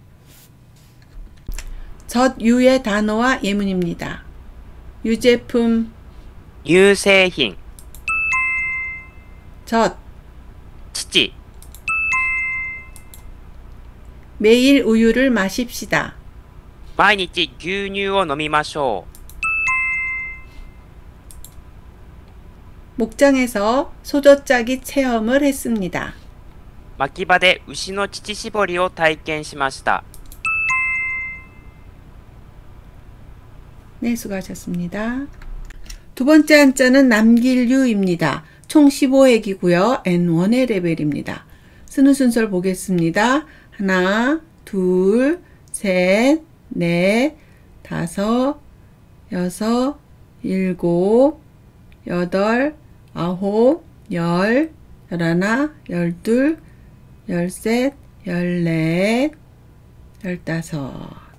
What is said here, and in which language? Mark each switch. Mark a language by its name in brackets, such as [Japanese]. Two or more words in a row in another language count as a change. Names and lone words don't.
[Korean] 젖유의 단어와 예문입니다. 유제품 [Japanese] 유製品 [Korean] 젖 [Japanese] 乳 [Korean] 매일 우유를 마십시다. [Japanese] 毎日牛乳を飲みましょ [Korean] 목장에서 소젖짜기 체험을 했습니다. [Japanese] う牧場で牛の乳搾りを体験しました [Korean] 네, 수고하셨습니다. 두 번째 한자는 남길유입니다. 총 15획이고요. N1의 레벨입니다. 쓰는 순서를 보겠습니다. 하나, 둘, 셋, 넷, 다섯, 여섯, 일곱, 여덟, 아홉, 열, 열하나, 열둘, 열셋, 열넷, 열다섯.